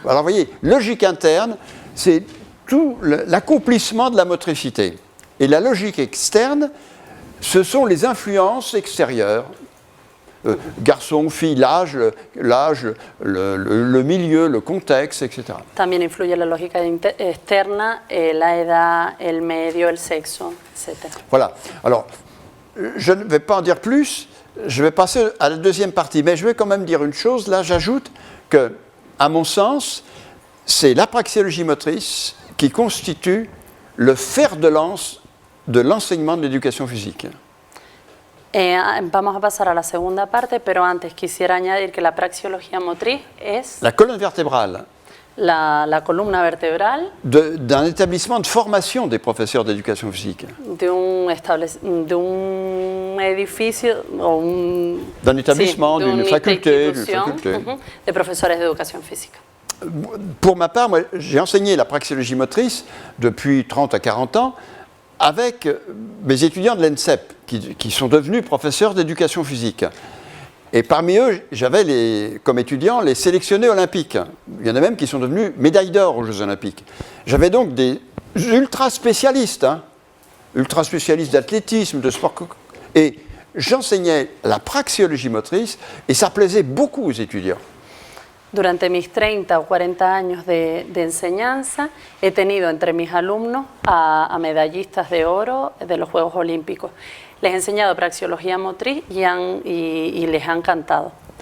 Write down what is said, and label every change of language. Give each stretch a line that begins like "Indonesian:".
French: Alors vous voyez, logique interne, c'est tout l'accomplissement de la motricité. Et la logique externe, ce sont les influences extérieures. Garçon ou fille, l'âge, le milieu, le contexte, etc.
Spanish: También influye la lógica externa, la edad, el medio, el sexo, etc.
French: Voilà. Alors, je ne vais pas en dire plus, je vais passer à la deuxième partie, mais je vais quand même dire une chose. Là, j'ajoute que, à mon sens, c'est la praxéologie motrice qui constitue le fer de lance de l'enseignement de l'éducation physique.
Spanish: Vamos a pasar a la segunda parte, pero antes quisiera añadir que la praxeología motriz es
French: La colonne vertébrale
Spanish: la columna vertebral
French: d'un établissement de formation des professeurs d'éducation physique,
Spanish: de un edificio o
French: d'un établissement,
Spanish: de
French: d'une
Spanish: una
French: faculté,
Spanish: institución, de profesores de educación física.
French: Pour ma part, moi, j'ai enseigné la praxéologie motrice depuis 30 à 40 ans avec mes étudiants de l'ENSEP qui sont devenus professeurs d'éducation physique. Et parmi eux, j'avais comme étudiants les sélectionnés olympiques. Il y en a même qui sont devenus médailles d'or aux Jeux olympiques. J'avais donc des ultra spécialistes d'athlétisme, de sport. Et j'enseignais la praxéologie motrice et ça plaisait beaucoup aux étudiants.
Spanish: Durante mis 30 o 40 años de enseñanza, he tenido entre mis alumnos a medallistas de oro de los Juegos Olímpicos. Les he enseñado praxeología motriz y les ha encantado.